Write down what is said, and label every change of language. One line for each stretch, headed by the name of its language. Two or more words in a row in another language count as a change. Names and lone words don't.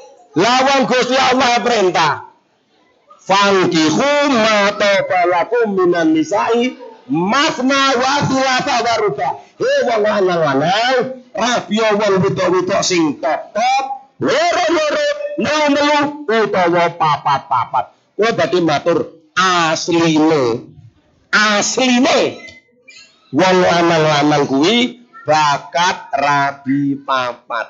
Javanese: Lawang Gusti Allah perintah.
Arabic: فانكحوا ما طاب لكم من النساء مثنى وثلاث ورباع.
Javanese: Wong lanang-lanang rabi wong wedok-wedok sing top-top, loro-loro, melu-melu utawa papat-papat. Kowe dadi matur asline wong lanang-lanang kuwi bakat rabi papat.